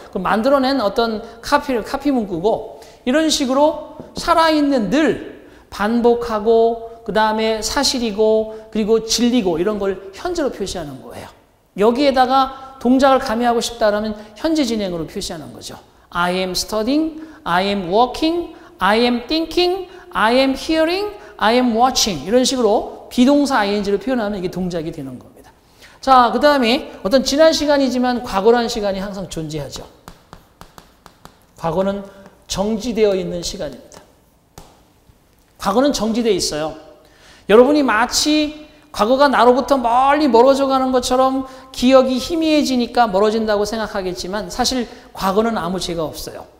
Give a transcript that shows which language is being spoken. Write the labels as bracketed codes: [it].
[ko] 그 만들어낸 어떤 카피 문구고 이런 식으로 살아있는 늘 반복하고 그 다음에 사실이고 그리고 진리고 이런 걸 현재로 표시하는 거예요. 여기에다가 동작을 가미하고 싶다라면 현재 진행으로 표시하는 거죠. [en] I am studying, I am walking, I am thinking, I am hearing, I am watching [ko] 이런 식으로 비동사 ing를 표현하면 이게 동작이 되는 겁니다. 자, 그 다음에 어떤 지난 시간이지만 과거라는 시간이 항상 존재하죠. 과거는 정지되어 있는 시간입니다. 과거는 정지되어 있어요. 여러분이 마치 과거가 나로부터 멀리 멀어져 가는 것처럼 기억이 희미해지니까 멀어진다고 생각하겠지만 사실 과거는 아무 죄가 없어요.